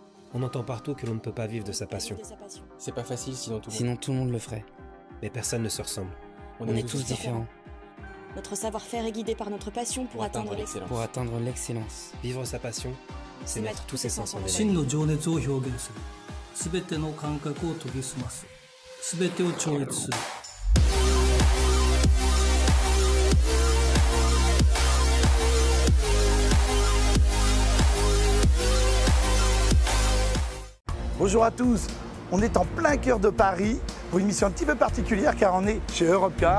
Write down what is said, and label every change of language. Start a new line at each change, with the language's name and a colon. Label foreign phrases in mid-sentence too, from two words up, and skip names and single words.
French: On entend partout que l'on ne peut pas vivre de sa passion. C'est pas facile sinon tout le monde le ferait. Mais personne ne se ressemble. On est tous différents. Notre savoir-faire est guidé par notre passion pour atteindre l'excellence. Vivre sa passion, c'est mettre tous ses sens en éveil.
Japanese: 真の情熱を表現する。すべての感覚を研ぎ澄ます。すべてを超越する。
French: Bonjour à tous, on est en plein cœur de Paris pour une mission un petit peu particulière car on est chez Europcar.